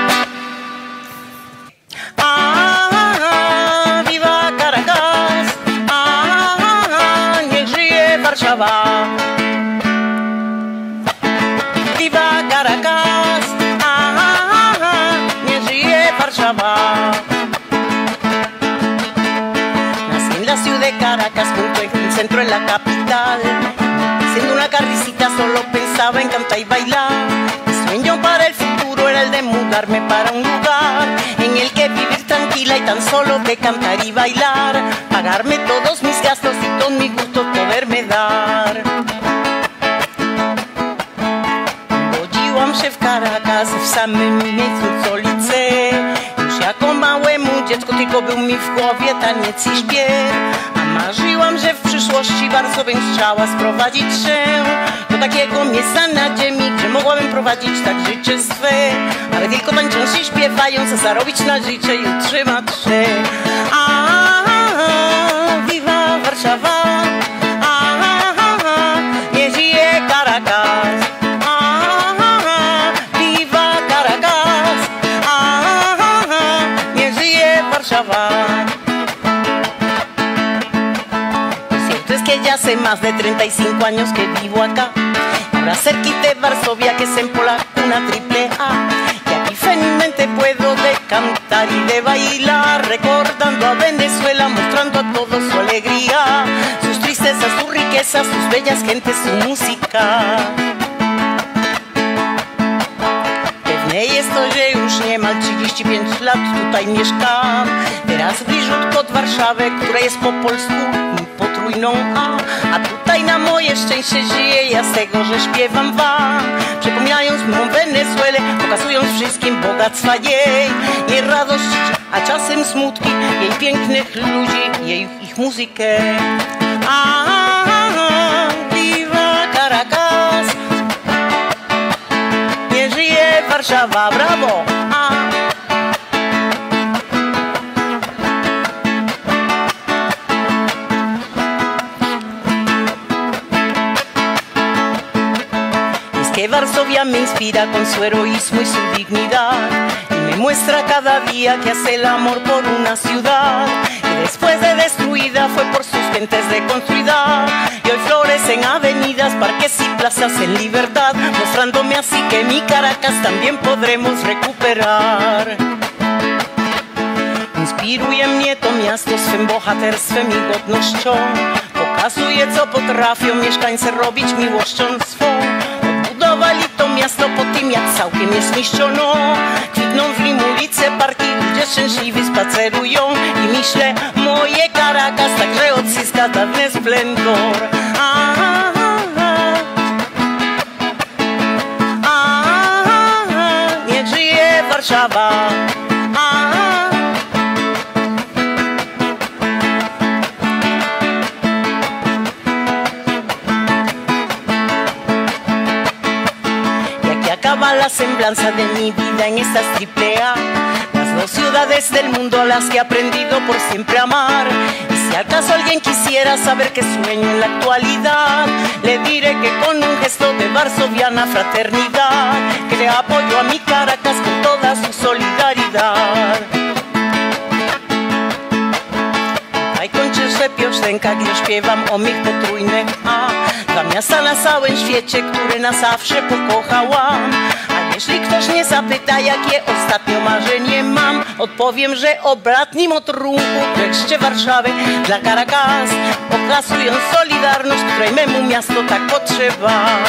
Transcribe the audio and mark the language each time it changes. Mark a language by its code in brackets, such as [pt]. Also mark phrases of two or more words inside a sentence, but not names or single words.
[pl] Viva Caracas, niech żyje Warszawa. Viva Caracas, niech żyje Warszawa. [es] Nací en la ciudad de Caracas, junto en el centro de la capital. Siendo una carricita solo pensaba en cantar y bailar. Mi sueño para el futuro era el de mudarme para un lugar en el que vivir tranquila y tan solo de cantar y bailar, pagarme todos mis gastos y todos mis gustos poderme dar. [pl] Urodziłam się w Caracas, w samym miejscu stolicy. Już jako małemu dziecku tylko był mi w głowie taniec i śpiew. A marzyłam, że w przyszłości bardzo bym chciała sprowadzić się do takiego miejsca na ziemi, gdzie mogłabym prowadzić tak życie swe, ale tylko tańcząc i śpiewając, zarobić na życie i utrzymać się. Viva Warszawa, niech żyje Caracas. Viva Caracas, niech żyje Warszawa. [es] Cierto es que ya hace más de 35 años que vivo acá, ahora cerquita de Varsovia, que es en polaco una triple A. Y aquí felizmente puedo de cantar y de bailar, recordando a Venezuela, mostrando a todos su alegría, sus tristezas, sus riquezas, sus bellas gentes, su música. [pl] Pewnie jest to, że już niemal 35 lat tutaj mieszkam, teraz bliżutko od Warszawy, która jest po polsku potrójną A tutaj na moje szczęście żyję ja z tego, że śpiewam wam, przypominając mą Wenezuelę, pokazując wszystkim bogactwa jej radości, a czasem smutki, jej pięknych ludzi, ich muzykę. Viva Caracas, niech żyje Warszawa, brawo! [es] Que Varsovia me inspira con su heroísmo y su dignidad, y me muestra cada día que hace el amor por una ciudad, y después de destruida fue por sus gentes reconstruida, y hoy florecen avenidas, parques y plazas en libertad, mostrándome así que mi Caracas también podremos recuperar. [pl] Inspiruje mnie to miasto swym bohaterstwem i godnością, pokazuje co potrafią mieszkańcy robić miłością swą. Odbudowali to miasto po tym jak całkiem je zniszczono, kwitną w nim ulice, parki, ludzie szczęśliwi spacerują i myślę, moje Caracas także odzyska dawny splendor. Niech żyje Warszawa. [es] La semblanza de mi vida en estas triple A, las dos ciudades del mundo a las que he aprendido por siempre a amar. Y si acaso alguien quisiera saber qué sueño en la actualidad, le diré que con un gesto de varsoviana fraternidad, que le apoyo a mi Caracas con toda su solidaridad. [pl] Aj kończy piosenka, gdy śpiewam o mych potrójnych A, dla miasta na całym świecie, które na zawsze pokochałam. A jeśli ktoś mnie zapyta, jakie ostatnio marzenie mam, odpowiem, że o bratnim otrunku wreszcie Warszawy dla Caracas, oklasując solidarność, której memu miasto tak potrzeba.